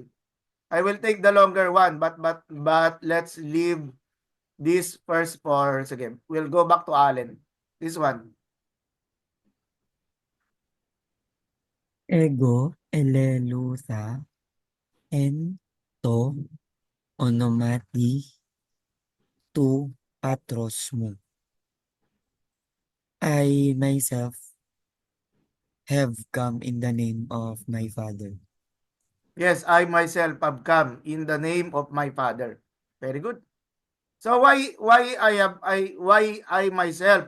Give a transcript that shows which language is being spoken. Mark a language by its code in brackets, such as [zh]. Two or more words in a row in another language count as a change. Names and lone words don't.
[en] I will take the longer one, but let's leave this first for sige. We'll go back to Allen. This one. [el] Ἐγὼ ἐλήλυθα ἐν τῷ ὀνόματι τοῦ πατρός μου. [en] I myself have come in the name of my Father. Yes, I myself have come in the name of my Father. Very good. So why I myself?